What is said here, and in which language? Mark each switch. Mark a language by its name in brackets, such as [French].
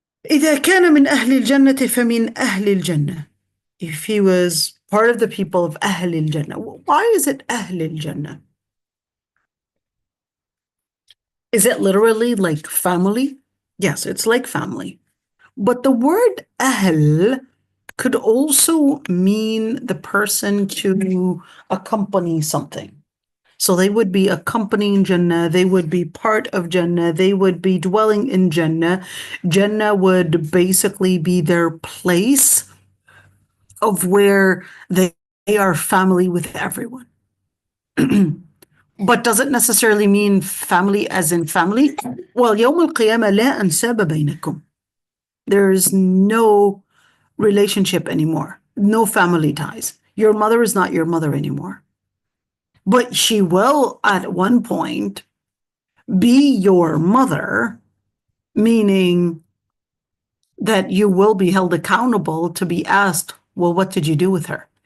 [Arabic] إذا كان من أهل الجنة فمن أهل الجنة. [English] If he was part of the people of [Arabic] أهل الجنة. [English] Why is it أهل الجنة? Is it literally like family? Yes, it's like family. But the word أهل could also mean the person to accompany something. So they would be accompanying Jannah, they would be part of Jannah, they would be dwelling in Jannah. Jannah would basically be their place of where they are family with everyone. But does it necessarily mean family as in family? [Arabic] Well, يوم القيامة لا أنساب بينكم. [English] There's no relationship anymore, no family ties. Your mother is not your mother anymore. But she will, at one point, be your mother, meaning that you will be held accountable to be asked, well, what did you do with her?